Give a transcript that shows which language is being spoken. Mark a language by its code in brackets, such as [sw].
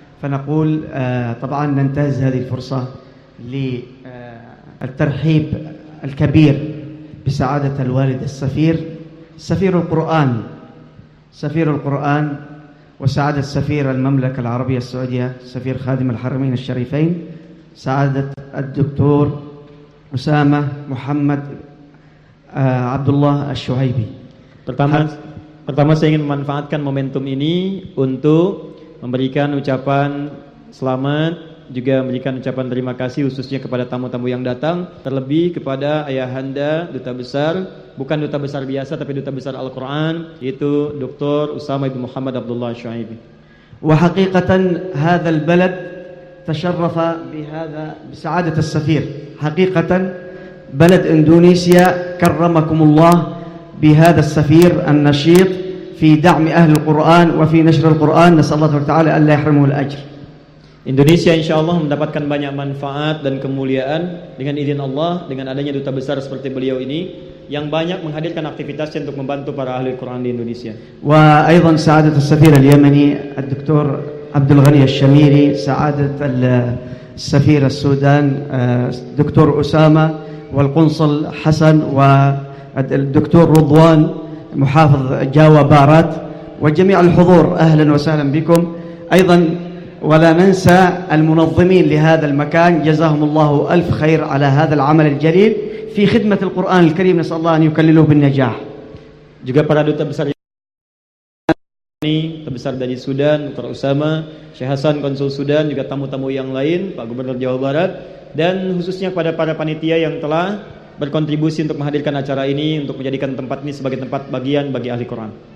[ar] فنقول طبعا ننتهز هذه الفرصة للترحيب الكبير بسعادة الوالد السفير سفير القرآن سفير القرآن وسعادة سفير المملكة العربية السعودية سفير خادم الحرمين الشريفين سعادة الدكتور أسامة محمد عبد الله الشعيبي. [id] Pertama saya ingin memanfaatkan momentum ini untuk memberikan ucapan selamat, juga memberikan ucapan terima kasih khususnya kepada tamu-tamu yang datang, terlebih kepada ayahanda duta besar, bukan duta besar biasa tapi duta besar Al-Qur'an, yaitu Dr. Usama bin Muhammad Abdullah Syu'aibi. [ar] Wa haqiqatan hadzal balad tasharrafa bi hadza bi sa'adati as-safir. Haqiqatan balad Indonesia karramakumullah bi hadza as-safir an-nashit في دعم أهل القرآن وفي نشر القرآن نسأل الله تعالى أن لا يحرمه الأجر. [id] Indonesia insya Allah mendapatkan banyak manfaat dan kemuliaan dengan izin Allah, dengan adanya duta besar seperti beliau ini yang banyak menghadirkan aktivitasnya untuk membantu para ahli Quran di Indonesia. [ar] وأيضا سعادة السفير اليمني الدكتور عبد الغني الشميري سعادة السفير السودان دكتور أسامة والقنصل حسن والدكتور رضوان محافظ جاوة بارات وجميع الحضور أهلا وسهلا بكم أيضا ولا ننسى المنظمين لهذا المكان جزاهم الله ألف خير على هذا العمل الجليل في خدمة القرآن الكريم نسأل الله أن يكلله بالنجاح. [id] Juga para duta besar ini terbesar dari Sudan Dr. Usama, Syekh Hasan Konsul Sudan, juga tamu-tamu yang lain, Pak Gubernur Jawa Barat, dan khususnya kepada para panitia yang telah berkontribusi untuk menghadirkan acara ini untuk menjadikan tempat ini sebagai tempat bagian bagi ahli Quran.